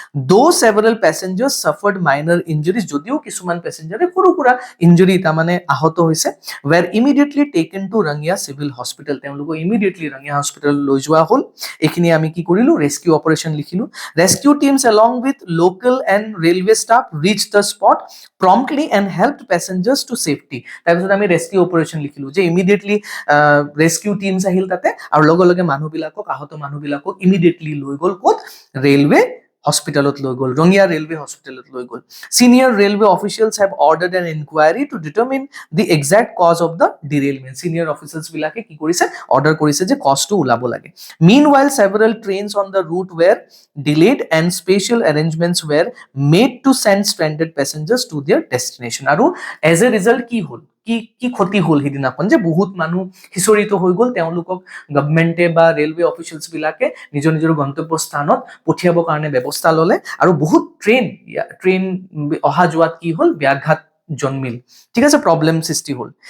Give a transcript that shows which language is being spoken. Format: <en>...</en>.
<en>the several passengers suffered minor injuries,</en> <as>যদিও কিছুমান পেসেঞ্জাৰে সৰু সুৰা ইঞ্জুৰি তাৰমানে আহত হৈছে।</as> <en>were immediately taken to Rangia civil hospital,</en> <as>তেওঁলোকক ইমিডিয়েটলি ৰঙিয়া হস্পিটেল লৈ যোৱা হ'ল। এইখিনি আমি কি কৰিলো, ৰেস্কিউ অপাৰেশ্যন লিখিলো।</as> <en>Rescue teams along with local and railway staff reached the spot promptly and helped passengers to safety.</en> <as>তাৰপিছত আমি ৰেস্কিউ অপাৰেশ্যন লিখিলো যে ইমিডিয়েটলি ৰেস্কিউ টিমছ আহিল তাতে আৰু লগে লগে মানুহবিলাকক, আহত মানুহবিলাকক ইমিডিয়েটলি লৈ গ'ল ক'ত, ৰেলৱে হস্পিটেলত লৈ গ'ল, ৰঙিয়া ৰেলৱে হস্পিটেলত লৈ গ'ল।</as> <en>Senior railway officials have ordered an inquiry to determine the exact cause of the derailment.</en> <as>Senior officials বিলাকে কি কৰিছে, অৰ্ডাৰ কৰিছে যে কজটো ওলাব লাগে।</as> <en>Meanwhile, several trains on the route were delayed and special arrangements were made to send stranded passengers to their destination.</en> <as>আৰু as a result কি হ'ল, কি ক্ষতি হ'ল সিদিনাখন, যে বহুত মানুহ সিঁচৰিত হৈ গ'ল, তেওঁলোকক গভৰ্ণমেণ্টে বা ৰেলৱে অফিচিয়েলছ বিলাকে নিজৰ নিজৰ গন্তব্য স্থানত পঠিয়াবৰ কাৰণে ব্যৱস্থা ল'লে আৰু বহুত ট্ৰেইন অহা যোৱাত কি হ'ল, ব্যাঘাত জন্মিল, ঠিক আছে, প্ৰব্লেম সৃষ্টি হ'ল।</as>